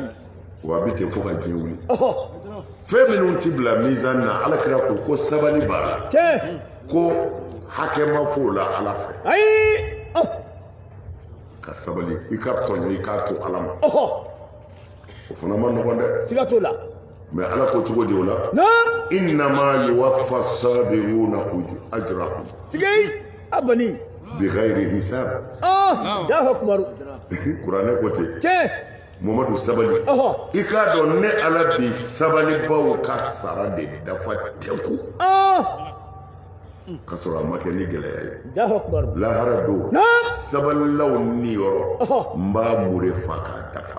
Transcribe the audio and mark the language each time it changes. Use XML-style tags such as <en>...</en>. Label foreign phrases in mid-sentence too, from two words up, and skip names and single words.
<bm>wa a bɛ ten fo ka diɲɛ wuli fɛn minnu tɛ bila mizan na ala kira ko sabali b'a la tiɲɛ ko hakɛ ma f'o la ala fɛ ayi ka sabali i ka tɔɲɔ i k'a to ala ma o fana ma nɔgɔn dɛ siga t'o la mɛ ala ko cogo di o la</bm> <ar>إنما يوفى الصابرون أجرهم</ar> <bm>sige a bani</bm> <ar>بغير حساب الله أكبر</ar> <bm>kuranɛ ko ten tiɲɛ Muhammadu sabali i k'a dɔn ne ala bi sabalibaw ka sara de dafa tɛku ka sɔrɔ a ma kɛ ni gɛlɛya ye</bm> <ar>الله أكبر</ar> <bm>lahara don sabalilaw ni yɔrɔ n b'a mure fa k'a dafa</bm>